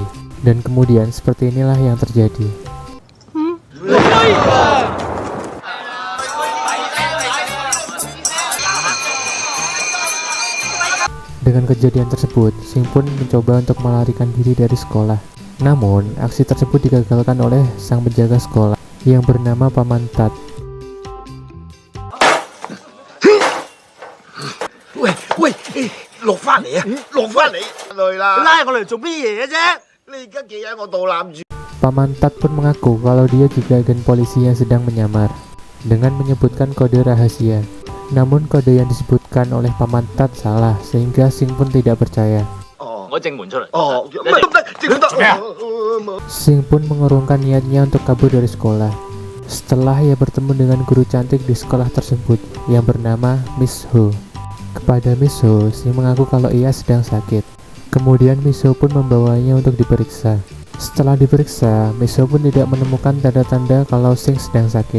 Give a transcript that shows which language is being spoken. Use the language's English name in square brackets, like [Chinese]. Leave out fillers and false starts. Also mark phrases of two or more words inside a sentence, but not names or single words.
[Indonesian] Dan kemudian seperti inilah yang terjadi. Dengan kejadian tersebut, Sing pun mencoba untuk melarikan diri dari sekolah. Namun, aksi tersebut digagalkan oleh sang penjaga sekolah yang bernama Paman Tat. [Cantonese] 嚟啊！落翻嚟累啦！拉我嚟做咩嘢啫？你而家企喺我肚腩住。 [Indonesian] Paman Tat pun mengaku kalau dia juga agen polisi yang sedang menyamar dengan menyebutkan kode rahasia. Namun kode yang disebutkan oleh Paman Tat salah sehingga Sing pun tidak percaya. [Cantonese] 我正門出嚟。哦，唔得唔得，整得咩啊？ [Indonesian] Sing pun mengurungkan niatnya untuk kabur dari sekolah. Setelah ia bertemu dengan guru cantik di sekolah tersebut yang bernama Miss Ho. Kepada Miss Ho, Sing mengaku kalau ia sedang sakit. Kemudian Miss Ho pun membawanya untuk diperiksa. Setelah diperiksa, Miss Ho pun tidak menemukan tanda-tanda kalau Sing sedang sakit.